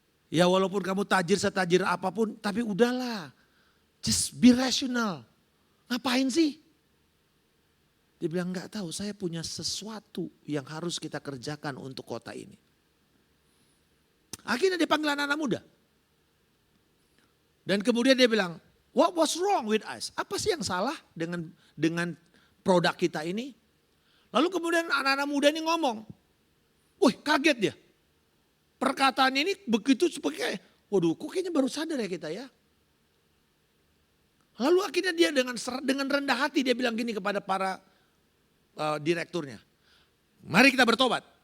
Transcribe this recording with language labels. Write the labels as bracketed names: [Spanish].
[Indonesian] Ya walaupun kamu tajir setajir apapun, tapi udahlah. [English] Just be rational. [Indonesian] Ngapain sih? Dia bilang, enggak tahu, saya punya sesuatu yang harus kita kerjakan untuk kota ini. Akhirnya dia panggil anak-anak muda. Dan kemudian dia bilang, [English] what was wrong with us? [Indonesian] Apa sih yang salah dengan produk kita ini? Lalu kemudian anak-anak muda ini ngomong. Wih, kaget dia. Perkataan ini begitu seperti, waduh kok kayaknya baru sadar ya kita ya. Lalu akhirnya dia dengan rendah hati dia bilang gini kepada para direkturnya. Mari kita bertobat.